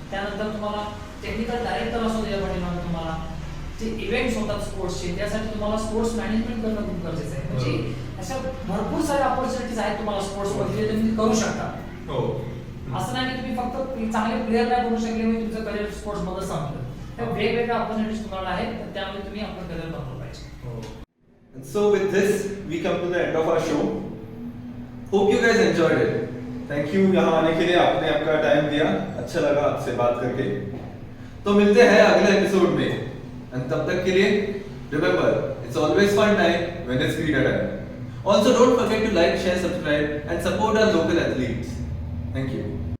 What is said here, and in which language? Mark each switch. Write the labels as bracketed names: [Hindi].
[Marathi] त्यानंतर तुम्हाला technical director असतो त्याच्या पाठीमागे, तुम्हाला जे इव्हेंट्स होतात स्पोर्ट्सचे त्यासाठी तुम्हाला स्पोर्ट्स मॅनेजमेंट करणं खूप गरजेचं आहे. म्हणजे अशा भरपूर साऱ्या ऑपॉर्च्युनिटीज आहेत तुम्हाला स्पोर्ट्समध्ये, जे तुम्ही करू शकता. हो. असं नाही की तुम्ही फक्त चांगले प्लेअर नाही बनू शकले म्हणजे तुमचं करिअर स्पोर्ट्स मध्ये संपलं. तर वेगवेगळ्या ऑपॉर्च्युनिटीज तुम्हाला आहेत, तर त्यामुळे तुम्ही आपलं करिअर बनवलं पाहिजे. [English] So with this we come to the end of our show. Hope you guys enjoyed it. Thank you [Hindi] यहाँ आने के लिए, आपने आपका टाइम दिया, अच्छा लगा आपसे बात करके. तो मिलते हैं अगले एपिसोड में, [English] and [Hindi] तब तक के लिए [English] remember it's always fun time when it's Creeda time. Also don't forget to like, share, subscribe and support our local athletes. Thank you.